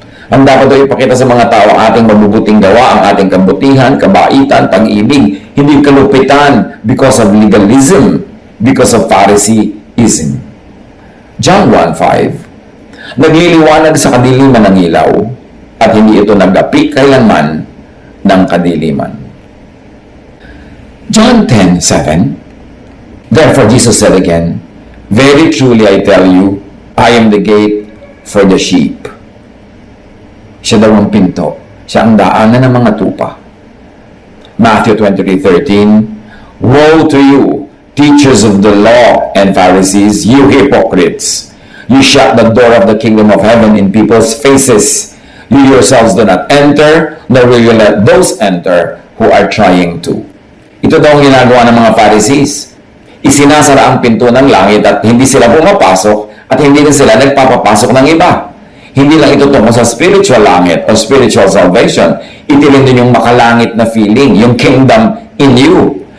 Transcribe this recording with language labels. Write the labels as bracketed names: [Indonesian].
[Filipino] Ang dapat daw ipakita sa mga tao ang ating mabubuting gawa, ang ating kabutihan, kabaitan, pag-ibig, hindi kalupitan [English] because of legalism, because of Phariseeism. [Filipino] John 1:5, nagliliwanag sa kadiliman ng ilaw at hindi ito nag-api kailanman ng kadiliman. [English] John 10:7, therefore Jesus said again, very truly I tell you, I am the gate for the sheep. [Filipino] Siya daw ang pinto. Siya ang daanan ng mga tupa. [English] Matthew 23:13, woe to you, teachers of the law and Pharisees, you hypocrites! You shut the door of the kingdom of heaven in people's faces. You yourselves do not enter, nor will you let those enter who are trying to. [Filipino] Ito daw ang ginagawa ng mga Pharisees. Isinasara ang pinto ng langit at hindi sila pumapasok at hindi na sila nagpapapasok ng iba. Hindi lang ito tungkol sa spiritual langit o spiritual salvation. Ito rin din yung makalangit na feeling, yung [English] kingdom in you.